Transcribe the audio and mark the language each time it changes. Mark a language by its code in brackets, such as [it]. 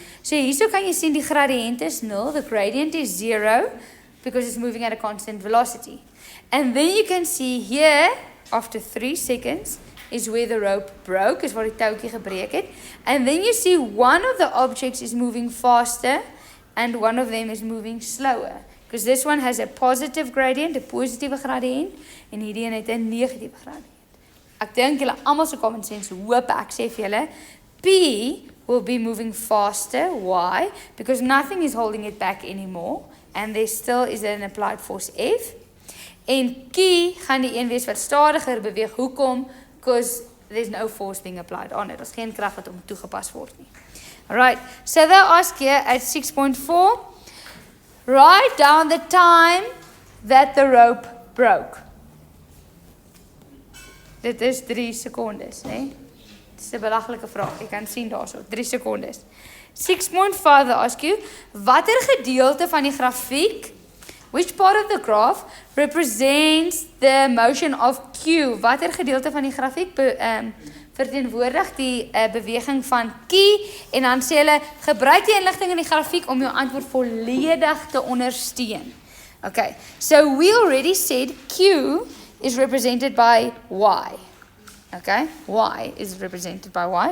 [af] So hierso kan jy sien die gradiënt is 0, [en] the gradient is 0, because it's moving at a constant velocity. And then you can see here, after 3 seconds, is where the rope broke, [af] is waar die touwtjie gebreek het. [en] And then you see one of the objects is moving faster, and one of them is moving slower. Because this one has a positive gradient, [af] 'n positiewe gradiënt, en hierdie een het 'n negatiewe gradiënt. Ek dink julle almal se common sense hoop ek sê vir julle, [en] P will be moving faster. Why? Because nothing is holding it back anymore. And there still is an applied force F. [af] En Q gaan die een wees wat stadiger beweeg. Hoekom? [en] Because there's no force being applied on it. [af] Daar's geen krag wat om toegepas word nie. [en] Alright, so they ask here at 6.4, write down the time that the rope broke. [af] Dit is 3 sekondes, né? Dit is 'n belaglike vraag. Jy kan sien daarso, 3 sekondes. 6.5 [en] they ask you, [af] watter gedeelte van die grafiek, [en] which part of the graph represents the motion of Q? [af] Watter gedeelte van die grafiek verteenwoordig die beweging van key en dan sê hulle, gebruik die inligting in die grafiek om jou antwoord volledig te ondersteun. [en] Okay, so we already said Q is represented by Y. Okay, Y is represented by Y.